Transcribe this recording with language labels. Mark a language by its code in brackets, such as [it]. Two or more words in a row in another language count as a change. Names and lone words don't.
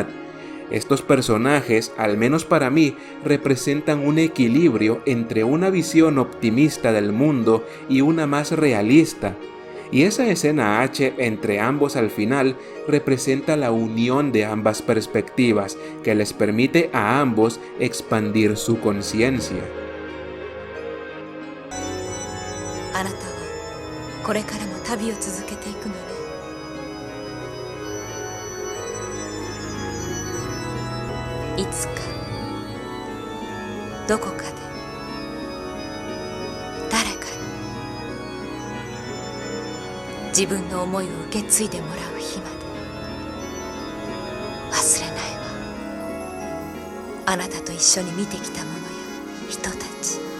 [es] Estos personajes, al menos para mí, representan un equilibrio entre una visión optimista del mundo y una más realista. Y esa escena H entre ambos al final representa la unión de ambas perspectivas, que les permite a ambos expandir su conciencia. [ja] あなたはこれからも旅を続けていくのね。いつかどこかで誰かに自分の思いを受け継いでもらう日まで忘れないわ。あなたと一緒に見てきたものや人たち。